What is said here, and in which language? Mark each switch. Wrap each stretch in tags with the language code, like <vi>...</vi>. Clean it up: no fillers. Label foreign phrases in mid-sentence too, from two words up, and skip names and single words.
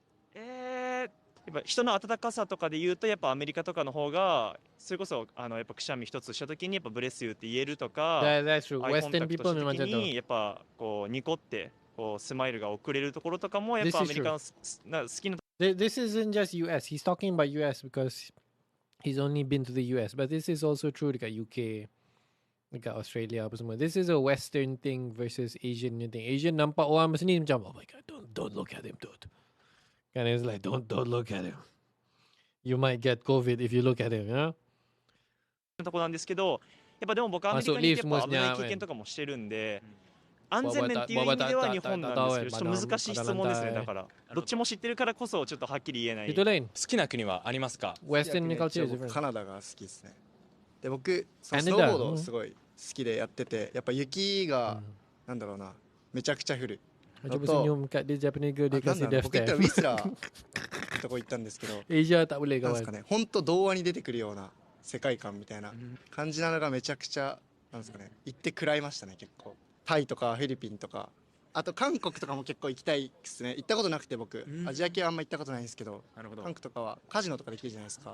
<ja>やっぱ人の温かさとかで言うとやっぱアメリカとかの方がそれこそやっぱくしゃみ一つした時にやっぱブレスユーって言えるとか、アイコンタクトした時にやっぱこうニコってこうスマイルが送れるところとかもやっぱアメリカの好きな。</ja> <en>This isn't just US. He's talking about US because he's only been to the US, but this is also true</en> <ms>dekat UK, dekat Australia apa semua.</ms> <en>This is a Western thing versus Asian thing.</en> <ms>Asian nampak orang sini macam,</ms> <en>oh my god, don't look at him, dude. And it's like, don't look at him. You might get COVID if you look at him, you know?</en> <ja>とこなんですけど、やっぱでも僕アメリカに行ってやっぱ危ない経験とかもしてるんで、安全面っていう意味では日本なんですけど、ちょっと難しい質問ですね。だからどっちも知ってるからこそちょっとはっきり言えない。好きな国はありますか？僕カナダが好きですね。で僕スノーボードすごい好きでやってて、やっぱ雪がなんだろうな、めちゃくちゃ降る。</ja> <ms>Cuba senyum kat dia</ms> <en>Japanese girl</en> <ms>dia kasih</ms> <en>death stare.</en> <ja>僕行ったらウィスラーってとこ行ったんですけど、</ja> <ms>Asia tak boleh kawan.</ms> <ja>なんですかね、本当童話に出てくるような世界観みたいな感じなのがめちゃくちゃなんですかね、行って食らいましたね結構。タイとかフィリピンとか、あと韓国とかも結構行きたいですね。行ったことなくて僕、アジア系はあんま行ったことないんですけど、韓国とかはカジノとかできるじゃないですか。</ja>